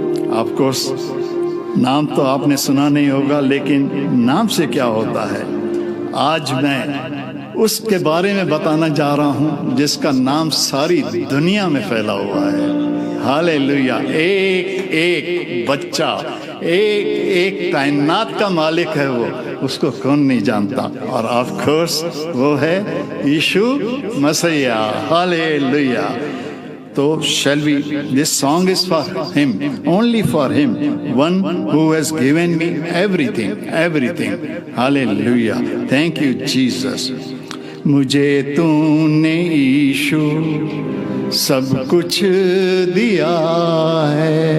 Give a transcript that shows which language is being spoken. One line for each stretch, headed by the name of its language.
English: Of course,
Hindi: नाम तो आपने सुना नहीं होगा, लेकिन नाम से क्या होता है, आज मैं उसके बारे में बताना जा रहा हूं जिसका नाम सारी दुनिया में फैला हुआ है. हालेलुया. एक एक बच्चा, एक एक कायनात का मालिक है वो, उसको कौन नहीं जानता. और ऑफ कोर्स वो है यीशु मसीह. Hallelujah.
English: So shall we, this song is for him, only for him, one who has given me everything, everything. Hallelujah. Thank you, Jesus.
Hindi: मुझे तूने यीशु सब कुछ दिया है,